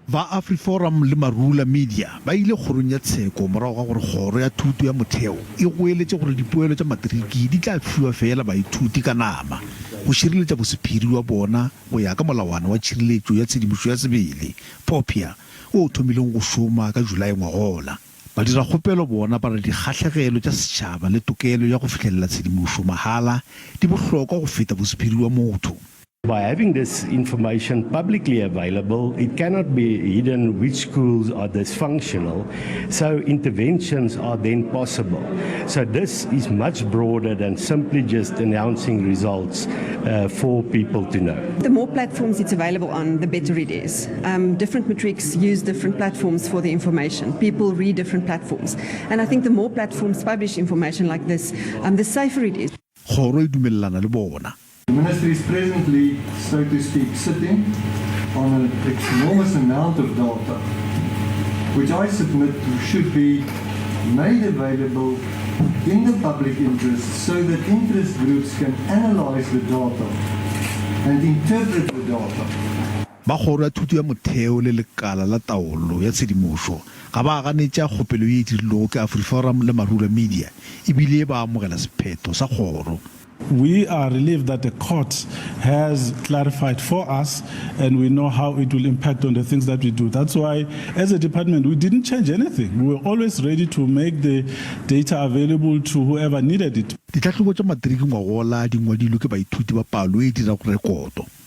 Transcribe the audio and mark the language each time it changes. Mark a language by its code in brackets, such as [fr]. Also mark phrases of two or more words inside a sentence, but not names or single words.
[nso] ba AfriForum le Marula Media ba ile kgorong ya tsheko morago ga gore kgoro ya thuto ya motheo e goeletse gore dipoelo tsa matriki di tla fiwa fela baithuti ka nama go šireletša bosephiri wa bona go ya ka molawana wa tšhireletšo ya tshedimošo ya sebele popia o thomileng go šoma ka Julae ngwagola. Ba dira kgopelo bona ba re dikgatlhegelo tša setšhaba le tokelo ya go fitlhelela tshedimošo mahala di bohlokwa go feta bosephiri wa motho. [en] By having this information publicly available, it cannot be hidden which schools are dysfunctional, so interventions are then possible. So this is much broader than simply just announcing results for people to know. The more platforms it's available on, the better it is. Different matrics use different platforms for the information. People read different platforms. And I think the more platforms publish information like this, the safer it is. [nso] Kgoro e dumellana le bona. [en] The ministry is presently, so to speak, sitting on an enormous amount of data, which I submit should be made available in the public interest so that interest groups can analyze the data and interpret the data. [nso] Ba kgoro ya thuto ya motheo le lekala la taolo ya tshedimošo ga ba ganetša kgopelo ye e dirilego ke AfriForum le Marula Media ebile ba amogela sepheto sa kgoro. [en] We are relieved that the court has clarified for us and we know how it will impact on the things that we do. That's why, as a department, we didn't change anything. We were always ready to make the data available to whoever needed it. [nso] Ditlhatlhobo tša matriki ngwagola di ngwadilwe ke baithuti ba palo e dira go rekoto.